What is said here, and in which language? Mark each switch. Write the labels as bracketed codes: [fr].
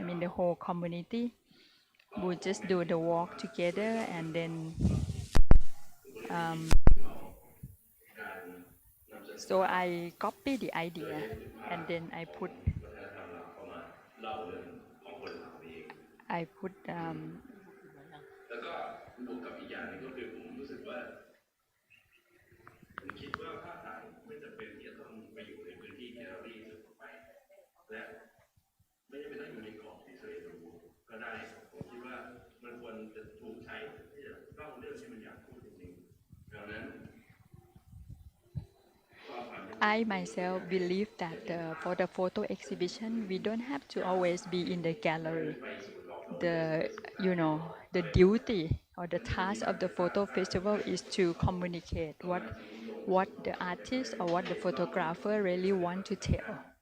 [en] I mean, the whole community will just do the walk together, and then so I copy the idea, and then I put I put [th] แล้วก็บวกกับอีกอย่างนึงก็คือผมรู้สึกว่าผมคิดว่าภาพถ่ายไม่จำเป็นที่จะต้องไปอยู่ในพื้นที่แกลเลอรี่สุดไปและไม่จำเป็นต้องอยู่ในกรอบที่สวยหรูก็ได้ผมคิดว่ามันควรจะถูกใช้ที่จะเล่าเรื่องที่มันอยากพูดจริงๆดังนั้น [en] I myself believe that for the photo exhibition, we don't have to always be in the gallery. The duty or the task of the photo festival is to communicate what the artist or what the photographer really want to tell.